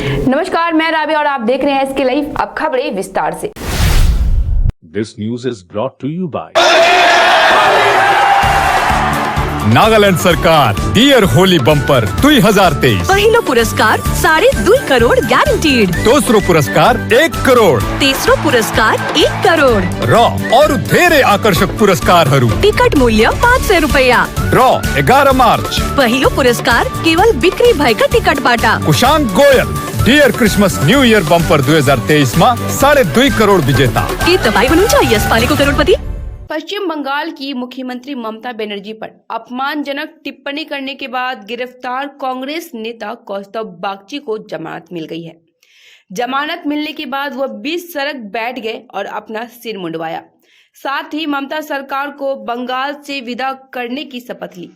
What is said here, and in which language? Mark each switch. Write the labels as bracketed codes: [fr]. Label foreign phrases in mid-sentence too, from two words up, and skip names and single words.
[hi] नमस्कार, मैं राबी और आप देख रहे हैं SK लाइव। अब खबरें विस्तार से। [en] This news is brought to you by [ne] नागालैंड सरकार डियर होली बम्पर 2023। पहिलो पुरस्कार 2.5 करोड़ गारंटीड। दूसरो पुरस्कार 1 करोड़। तेसरो पुरस्कार 1 करोड़। ड्रॉ और धेरै आकर्षक पुरस्कारहरू। टिकट मूल्य 500 रुपैयाँ। ड्रॉ 11 मार्च। पहिलो पुरस्कार केवल बिक्री भएका टिकटबाट। कुशांक गोयल डियर क्रिसमस न्यू इयर बम्पर 2023 मा 2.5 करोड़ विजेता। के तपाईँ हुनुहुन्छ यसपालिको करोडपति? [hi] पश्चिम बंगाल की मुख्यमंत्री ममता बनर्जी पर अपमानजनक टिप्पणी करने के बाद गिरफ्तार कांग्रेस नेता कौस्तुभ बागची को जमानत मिल गई है। जमानत मिलने के बाद वह 20 सड़क बैठ गए और अपना सिर मुंडवाया। साथ ही ममता सरकार को बंगाल से विदा करने की शपथ ली।